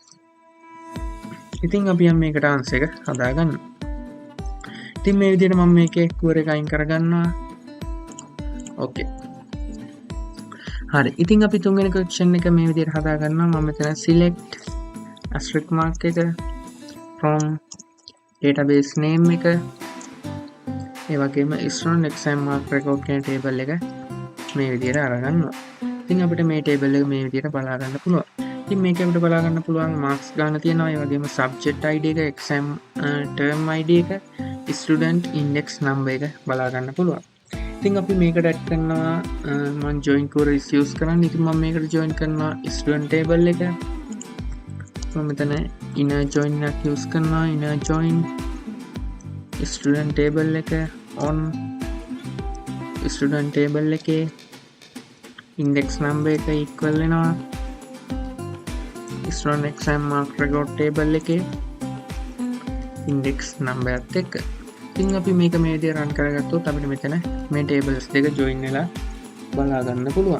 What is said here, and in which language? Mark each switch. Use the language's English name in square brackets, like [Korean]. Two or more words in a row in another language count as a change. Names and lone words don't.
[Sinhala] ඉතින් අපි මේකට answer එක හදාගන්න. ඉතින් මේ විදිහට මම මේකේ query එක අයින් කරගන්නවා. ඕකේ. හරි. ඉතින් අපි තුන්වෙනි question එක මේ විදිහට හදාගන්නවා. මම මෙතන [English] select asterisk mark [Sinhala] එක [English] from database name [Sinhala] එක ඒ වගේම [English] student exam mark record [Sinhala] කියන table එක මේ විදිහට අරගන්නවා. ඉතින් අපිට මේ table එක මේ විදිහට බලා ගන්න පුළුවන්. ඉතින් මේක අපිට බලා ගන්න පුළුවන් marks ගන්න තියෙනවා. ඒ වගේම [English] subject id [Sinhala] එක, [English] exam term id [Sinhala] එක, [English] student index number [Sinhala] එක බලා ගන්න පුළුවන්. ඉතින් අපි මේකට add කරනවා මම [English] join queries use [Sinhala] කරන්නේ. ඉතින් මම මේකට join කරනවා [English] student table [Sinhala] එක. මම මෙතන [English] inner join [Sinhala] එකක් use කරනවා. [English] inner join student table [Sinhala] එක on [English] student table [Sinhala] එකේ [English] index number [Sinhala] එක equal වෙනවා [English] student exam mark record table [Sinhala] එකේ [English] index number [Sinhala] එකත් එක්ක. ඉතින් අපි මේක මේ විදිහට run කරගත්තොත් අපිට මෙතන මේ tables දෙක join වෙලා බලා ගන්න පුළුවන්.